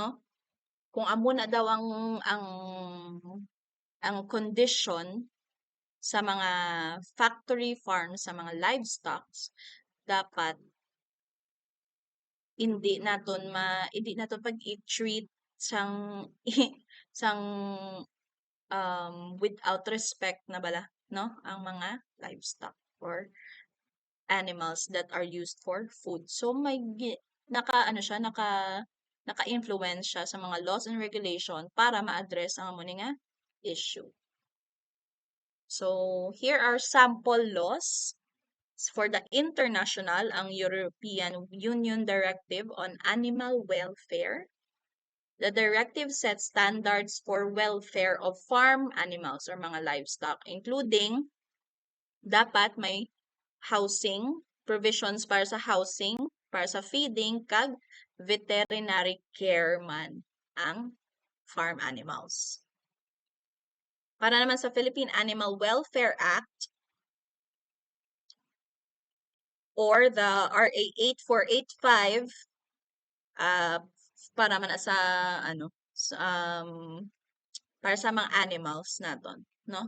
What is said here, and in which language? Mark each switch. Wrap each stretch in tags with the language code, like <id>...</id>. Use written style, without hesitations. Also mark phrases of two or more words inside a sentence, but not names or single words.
<hil>Kung amo na daw ang condition sa mga</hil> <en>factory farms,</en> <hil>sa mga livestock, dapat hindi naton pag-i-treat sang sang</hil> <en>without respect</en> <hil>na bala, no? Ang mga</hil> <en>livestock or animals that are used for food.</en> <hil>So naka-influence siya sa mga</hil> <en>laws and regulation</en> <hil>para ma-address ang amo nga issue.</hil> <en>So here are sample laws for the international, ang European Union Directive on Animal Welfare. The directive sets standards for welfare of farm animals or mga livestock, including</en> <hil>dapat may</hil> <en>housing, provisions</en> <hil>para sa</hil> <en>housing,</en> <hil>para sa</hil> <en>feeding, kag veterinary care</en> <hil>man ang</hil> <en>farm animals.</en> <hil>Para naman sa Philippine Animal Welfare Act or the RA 8485, para man sa para sa mga animals naton, no?</hil>